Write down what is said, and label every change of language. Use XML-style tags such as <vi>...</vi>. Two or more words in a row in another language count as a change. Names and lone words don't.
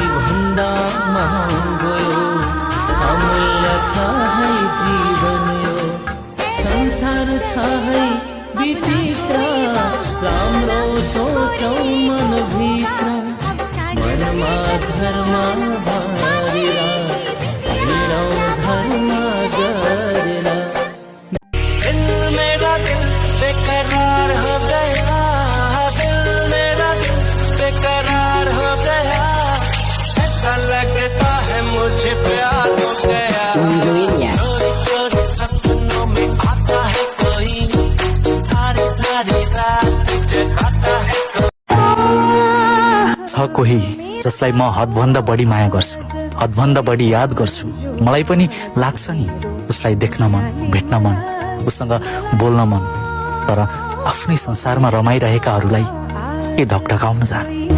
<ne>भन्दा महँगो यो अमूल्य छ है जीवन यो संसार छ है विचित्र राम्रो सोचौ मनभित्र मनमा धर्म भरेर हिँडौ धर्म गरेर</ne> <hi>दिल मेरा दिल बेकरार हो गया दिल मेरा दिल बेकरार हो गया ऐसा लगता है मुझे प्यार हो गया चोरी सपनों में आता है कोई सारी सारी रात जगाता है</hi> <ne>छ कोही जसलाई म हदभन्दा बढी माया गर्छु हदभन्दा बढी याद गर्छु मलाई पनि लाग्छ नि उसलाई देख्न मन भेट्न मन उसँग बोल्न मन तर आफ्नै संसारमा रमाइरहेकाहरूलाई के ढकढकाउन जाने</ne>